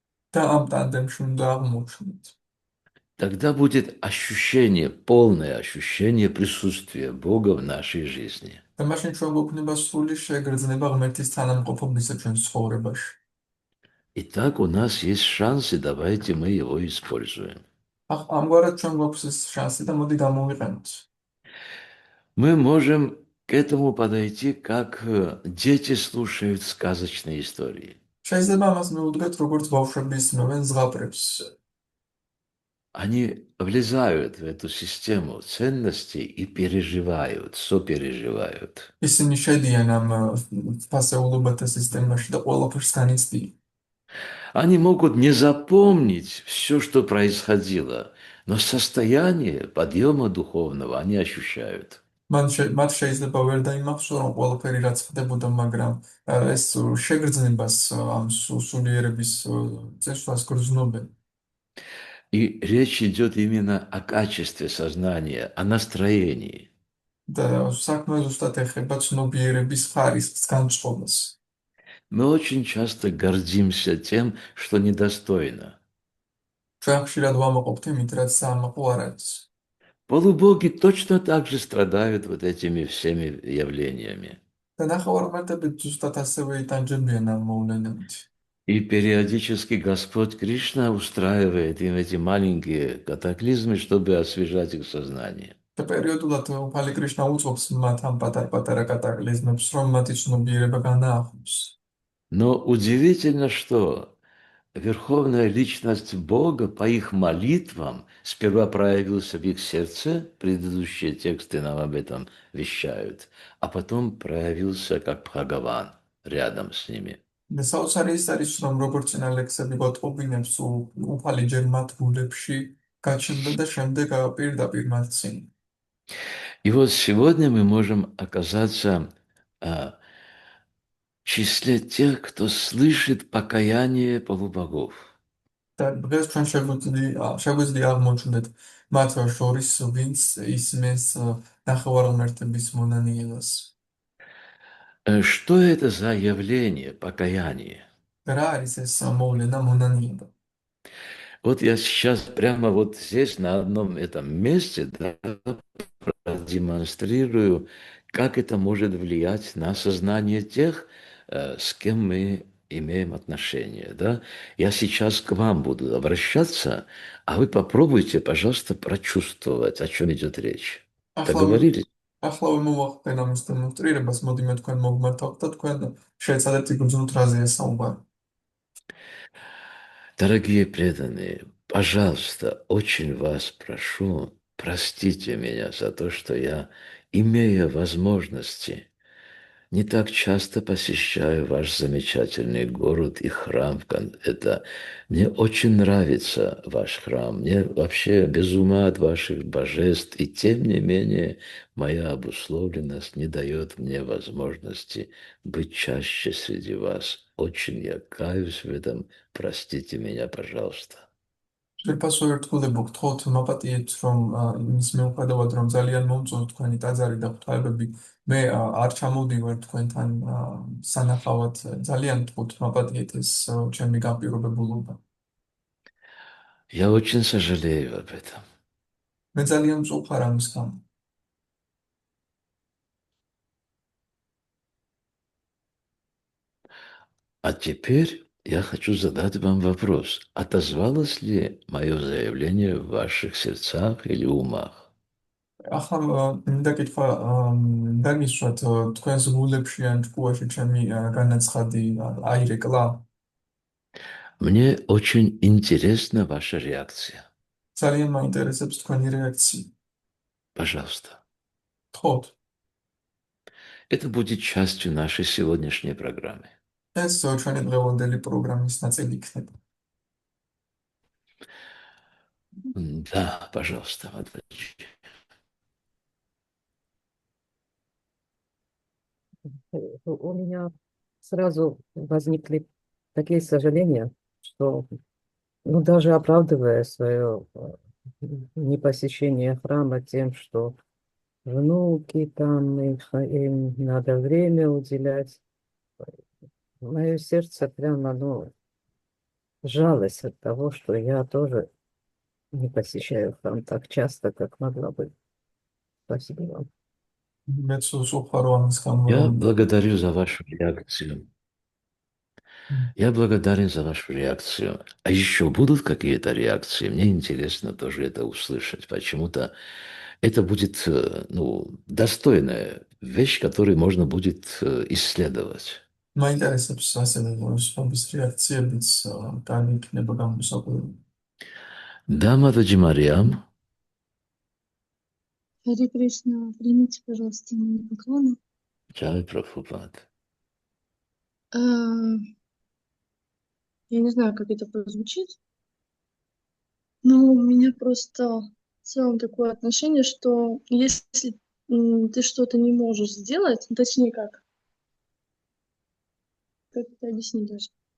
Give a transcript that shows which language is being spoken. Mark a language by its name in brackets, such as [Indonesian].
[Georgian] და ამ ტანდემში უნდა აღმოჩნდეთ. [Russian] Тогда будет ощущение, полное ощущение присутствия Бога в нашей жизни. [Georgian] და მაშინ ჩვენ გვექნება სრული შეგრძნება ღმერთის თანამყოფობისა ჩვენ ცხოვრებაში. [Russian] Итак, у нас есть шансы, давайте мы его используем. [Georgian] ამგვარად ჩვენ გვაქვს ეს შანსი და მოდი გამოვიყენოთ. [Russian] Мы можем к этому подойти, как дети слушают сказочные истории. [Georgian] შეიძლება ამას მივუდგეთ, როგორც ბავშვები ისმევენ ზღაპრებს. [Russian] Они влезают в эту систему ценностей и переживают, сопереживают. [Georgian] ისინი შედიან ამ ფასეულობათა სისტემაში და ყველაფერს განიცდიან. [Russian] Они могут не запомнить все, что происходило, но состояние подъема духовного они ощущают. [Georgian] მათ შეიძლება ვერ დაიმახსოვრონ ყველაფერი რაც ხდებოდა, მაგრამ ეს შეგრძნებას ამ სულიერების წესვლას გრძნობენ. [Russian] И речь идет именно о качестве сознания, о настроении. [Georgian] და საქმე ზუსტად ეხება ცნობიერების ხარისხს, განწყობას. [Russian] Мы очень часто гордимся тем, что недостойно. [Georgian] ჩვენ ხშირად ვამაყობთ იმით, რაც საამაყო არ არის. [Russian] Полубоги точно так же страдают вот этими всеми явлениями. [Georgian] და ნახევარმართები ზუსტად ასევე იტანჯებიან ამ მოვლენებით. [Russian] И периодически Господь Кришна устраивает им эти маленькие катаклизмы, чтобы освежать их сознание. [Georgian] და პერიოდულად უფალი კრიშნა უწყობს მათ ამ პატარ-პატარა კატაკლიზმებს, რომ მათი ცნობიერება განაახოს. [Russian] Но удивительно, что Верховная Личность Бога по их молитвам сперва проявился в их сердце, предыдущие тексты нам об этом вещают, а потом проявился как Бхагаван рядом с ними. [Georgian] და საოცარი ის არის, რომ როგორც წინა ლექსები გვატყობინებს, უფალი ჯერ მათ გულებში გაჩნდა და შემდეგ პირდაპირ მათ წინ. [Russian] И вот сегодня мы можем оказаться в числе тех, кто слышит покаяние полубогов. [Georgian] და დღეს ჩვენ შეგვიძლია აღმოჩნდეთ მათ შორის, ვინც ისმენს ნახევარღმერთების მონანიებას. [Russian] Что это за явление покаяние? [Georgian] რა არის ეს მოვლენა მონანიება? [Russian] Вот я сейчас прямо вот здесь, на одном этом месте, да, продемонстрирую, как это может влиять на сознание тех, с кем мы имеем отношение. Да? Я сейчас к вам буду обращаться, а вы попробуйте, пожалуйста, прочувствовать, о чем идет речь. Договорились? [Georgian] ახლავე მოვახდენ ამის დემონსტრირებას, მოდი მე თქვენ მოგმართავთ და თქვენ შეეცადეთ იგრძნოთ რაზეა საუბარი. [Russian] Дорогие преданные, пожалуйста, очень вас прошу, простите меня за то, что я, имея возможности, не так часто посещаю ваш замечательный город и храм. Мне очень нравится ваш храм. Мне вообще без ума от ваших божеств. И тем не менее, моя обусловленность не дает мне возможности быть чаще среди вас. Очень я каюсь в этом. Простите меня, пожалуйста. [Georgian] შევფასო ერთგულებო გთხოვთ მაპატიეთ რომ იმის მიუხედავად რომ ძალიან მომწონთ თქვენი ტაძარი და ღვთაებები მე არ ჩამოვდივარ თქვენთან სანახავად ძალიან გთხოვთ მაპატიეთ ეს ჩემი განპირობებულობა [Russian] Я очень сожалею об этом. [Georgian] მე ძალიან მწუხარ ამის გამო [Russian] А теперь я хочу задать вам вопрос. Отозвалось ли мое заявление в ваших сердцах или умах? [Georgian] ახლა მინდა კითხვა დაგისვათ თქვენს გულებში ან ჭკუაში ჩემი განაცხადი აირეკლა [Russian] Мне очень интересна ваша реакция. [Georgian] ძალიან მაინტერესებს თქვენი რეაქცია [Russian] Пожалуйста. [Georgian] გთხოვთ [Russian] Это будет частью нашей сегодняшней программы. [Georgian] ეს ჩვენი დღევანდელი პროგრამის ნაწილი იქნება [Russian] Да, пожалуйста, Матвей. У меня сразу возникли такие сожаления, что, ну, даже оправдывая свое непосещение храма тем, что внуки там, им надо время уделять, мое сердце прямо, ну, жалость от того, что я тоже не посещаю храм так часто, как могла бы. Спасибо вам. [Georgian] მეც უხარო ამის გამო [Russian] Я [Georgian] რომ [Russian] благодарю за вашу реакцию. Я благодарен за вашу реакцию. А еще будут какие-то реакции? Мне интересно тоже это услышать. Почему-то это будет достойная вещь, которую можно будет исследовать. [Georgian] მაინტერესებს ასევე სხვების რეაქციებიც კარგი იქნება გამოსაკვირველი. [Russian] Да, Матаджи Мариам, Харе Кришна, примите, пожалуйста, мои поклоны. Джай Прабхупад. А, Я не знаю, как это прозвучит, но у меня просто в целом такое отношение, что если ты что-то не можешь сделать, точнее как это объяснить даже.